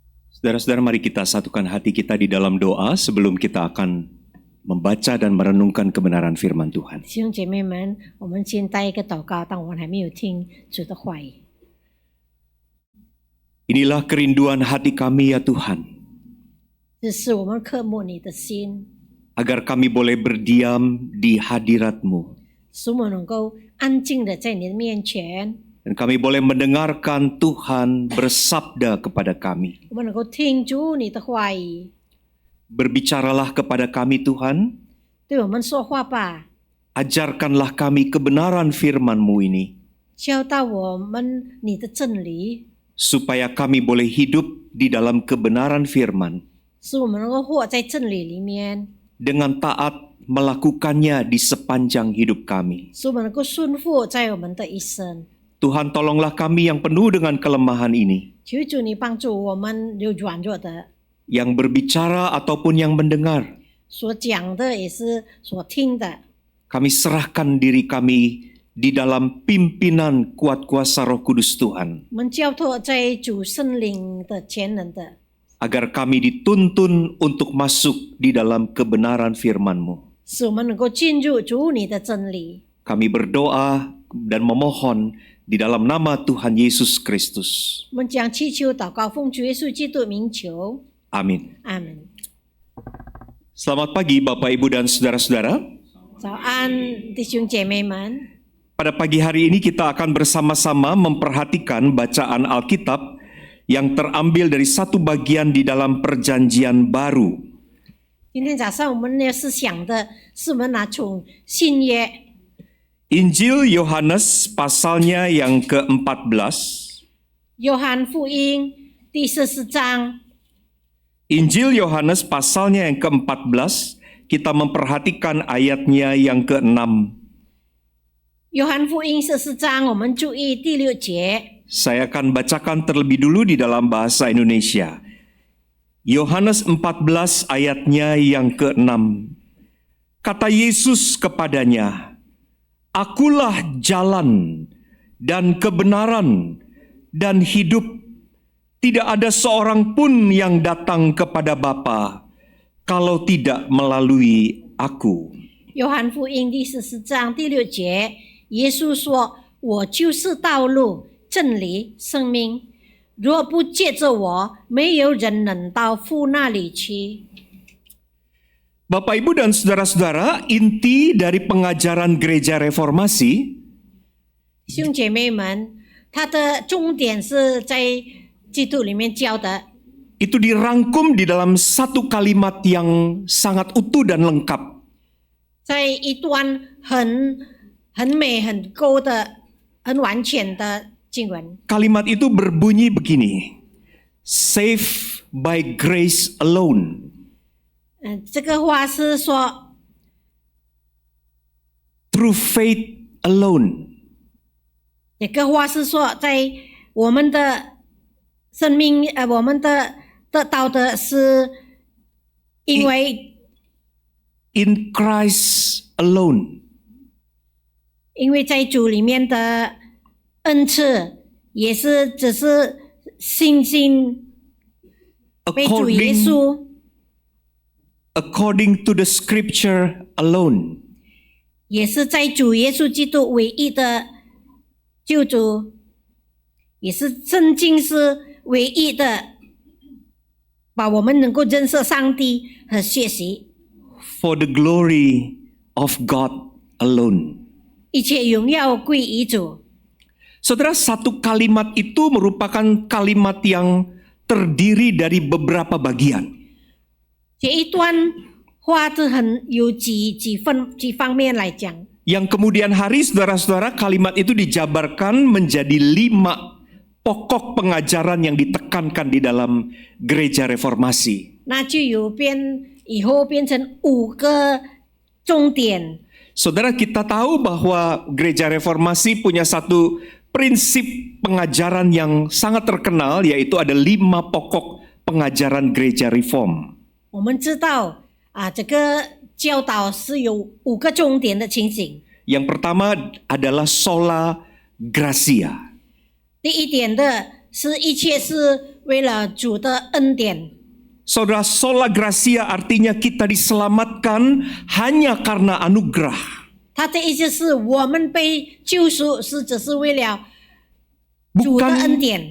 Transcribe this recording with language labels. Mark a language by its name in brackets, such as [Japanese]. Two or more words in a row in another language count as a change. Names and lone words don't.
[Indonesian] Saudara-saudara, mari kita satukan hati kita di dalam doa sebelum kita akan membaca dan merenungkan kebenaran firman Tuhan. [Chinese] 弟兄姐妹们，我们先带一个祷告，当我们还没有听主的话语。 [Indonesian] Inilah kerinduan hati kami ya Tuhan, [Chinese] 这是我们渴慕你的心， [Indonesian] agar kami boleh berdiam di hadirat-Mu [Chinese] 使我们能够安静的在你的面前， [Indonesian] dan kami boleh mendengarkan Tuhan bersabda kepada kami. [Chinese] 我们能够听主你的话语， [Indonesian] Berbicaralah kepada kami Tuhan, [Chinese] 对我们说话吧， [Indonesian] ajarkanlah kami kebenaran firman-Mu ini, [Chinese] 教导我们你的真理， [Indonesian] supaya kami boleh hidup di dalam kebenaran firman, [Chinese] 使我们能够活在真理里面， [Indonesian] dengan taat melakukannya di sepanjang hidup kami. [Chinese] 使我们能够顺服在我们的一生。 [Indonesian] Tuhan, tolonglah kami yang penuh dengan kelemahan ini, [Chinese] 求主你帮助我们有软弱的， [Indonesian] yang berbicara ataupun yang mendengar. [Chinese] 所讲的也是所听的， [Indonesian] Kami serahkan diri kami di dalam pimpinan kuat kuasa Roh Kudus Tuhan, [Chinese] 我们交托在主圣灵的全能的， [Indonesian] agar kami dituntun untuk masuk di dalam kebenaran firman-Mu. [Chinese] 使我们能够进入主你的真理。 [Indonesian] Kami berdoa dan memohon di dalam nama Tuhan Yesus Kristus. [Chinese] 我们将祈求祷告，奉主耶稣基督名求， [Indonesian] Amin. [Chinese] 阿门。 [Indonesian] Selamat pagi Bapak Ibu dan saudara-saudara. [Chinese] 早安，弟兄姐妹们。 [Indonesian] Pada pagi hari ini kita akan bersama-sama memperhatikan bacaan Alkitab yang terambil dari satu bagian di dalam Perjanjian Baru. [Chinese] 今天早上我们要思想的是我们拿从新约 [Indonesian] Injil Yohanes pasalnya yang ke-14. [Chinese] 约翰福音第14章， [Indonesian] Injil Yohanes pasalnya yang ke-14, kita memperhatikan ayatnya yang ke-6. [Chinese] 约翰福音14章，我们注意第6节。 [Indonesian] Saya akan bacakan terlebih dulu di dalam bahasa Indonesia. Yohanes 14 ayatnya yang ke-6. Kata Yesus kepadanya, "Akulah jalan dan kebenaran dan hidup. Tidak ada seorang pun yang datang kepada Bapa kalau tidak melalui aku." [Chinese] 约翰福音第14章第6节，耶稣说：“我就是道路、真理、生命。若不借着我，没有人能到父那里去。” [Indonesian] Bapak, Ibu, dan saudara-saudara, inti dari pengajaran gereja reformasi [Chinese] 兄姐妹们，它的重点是在基督里面教的， [Indonesian] itu dirangkum di dalam satu kalimat yang sangat utuh dan lengkap. [Chinese] 在一段很美、很高的、很完全的经文。 [Indonesian] Kalimat itu berbunyi begini, [English] "Saved by grace alone." [Chinese] 这个话是说， [English] Through faith alone. [Chinese] 这个话是说，在我们的生命，我们的得到的是因为 [English] In Christ alone. [Chinese] 因为在主里面的恩赐，也是只是信心被主耶 [English] According, [Chinese] 稣。 [English] according to the scripture alone. [Chinese] 也是在主耶稣基督唯一的救主，也是圣经是唯一的，把我们能够认识上帝和学习， [English] For the glory of God alone. [Chinese] 一切荣耀归于主。 [Indonesian] Saudara, satu kalimat itu merupakan kalimat yang terdiri dari beberapa bagian. [Chinese] 这一段话是很有几方面来讲， [Indonesian] Yang kemudian hari, saudara-saudara, kalimat itu dijabarkan menjadi 5 pokok pengajaran yang ditekankan di dalam gereja reformasi. [Chinese] 那就有以后变成5个重点。 [Indonesian] Saudara, kita tahu bahwa gereja reformasi punya satu prinsip pengajaran yang sangat terkenal, yaitu ada 5 pokok pengajaran gereja reform. [Chinese] 我们知道这个教导是有5个重点的情形。 [Indonesian] Yang pertama adalah [Latin] sola gratia. [Chinese] 第一点的是一切是为了主的恩典。 [Indonesian] Saudara, [Latin] sola gracia [Indonesian] artinya kita diselamatkan hanya karena anugerah. [Chinese] 他的意思是我们被救赎是只是为了主的恩典，